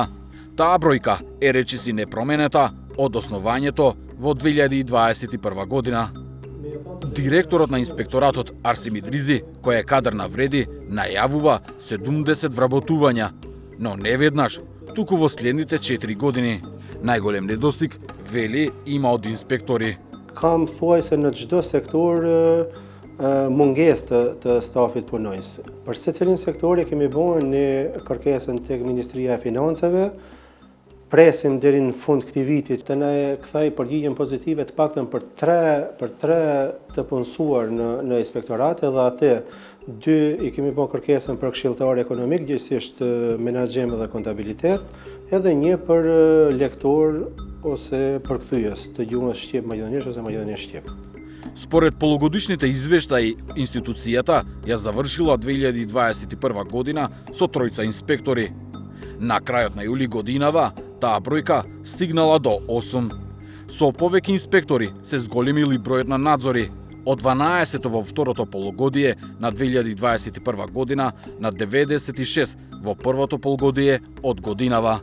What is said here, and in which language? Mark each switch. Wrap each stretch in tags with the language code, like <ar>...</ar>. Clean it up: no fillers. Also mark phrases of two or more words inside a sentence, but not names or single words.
<mk>Таа бројка е речиси непроменета од основањето во 2021 година. Директорот на инспекторатот Арсим Идризи, кој е кадар на вреди, најавува 70 вработувања, но не веднаш, туку во следните 4 години. Најголем недостиг, вели, има од инспектори.</mk> <sq>Kam thuaj se në çdo sektor mungesë të stafit punojës. Për secilin sektor kemi bërë një kërkesën tek Ministria e Financave. Presim deri në fund këtij viti të na kthej përgjigjen pozitive të paktën për tre të punësuar në inspektorat, edhe atë 2 i kemi bërë kërkesën për këshilltar ekonomik, gjithsesi menaxhim dhe kontabilitet, edhe 1 për lektor ose përkthyes të gjuhës shqip maqedonisht ose maqedonisht shqip.</sq> <mk>Според полугодишните извештаи, институцијата ја завршила 2021 година со 3 инспектори. На крајот на јули годинава, таа бројка стигнала до 8. Со повеќе инспектори се зголемили бројот на надзори, од 12 во второто полугодие на 2021 година на 96 во првото полугодие од годинава.</mk>